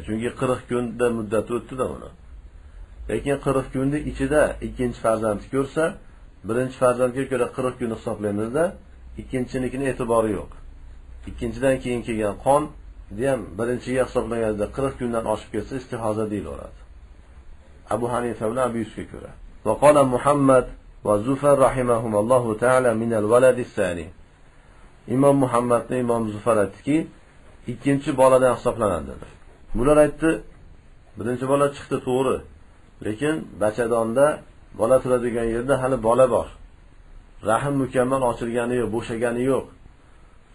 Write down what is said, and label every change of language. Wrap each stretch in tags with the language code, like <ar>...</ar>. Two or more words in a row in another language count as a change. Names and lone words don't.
<uz>Chunki 40 kunda muddat o'tdi-da uni. Lekin 40 kunning ichida ikkinchi farzandni ko'rsa, birinchi farzandga ko'ra 40 kun hisoblaymizda, ikkinchinikini e'tibori yo'q. Ikkinchidan keyin kelgan qon ham birinchiga hisoblanganda 40 kundan oshib ketsa, istihoza deyilaveradi. Abu Hanifa bilan Abu Yusufga ko'ra.</uz> <ar>وقال محمد وزفر رحمهما الله تعالى من الولد الثاني.</ar> <uz>Imom Muhammad va Imom Zufar aytdiki, ikkinchi boladan hisoblanadi dedi. Bular aytdi, birinchi bola chiqdi to'g'ri. Lekin bachadonda bola turadigan yerda hali bola bor. Rahim mukammal ochilgani yo'q, bo'shagani yo'q.</uz>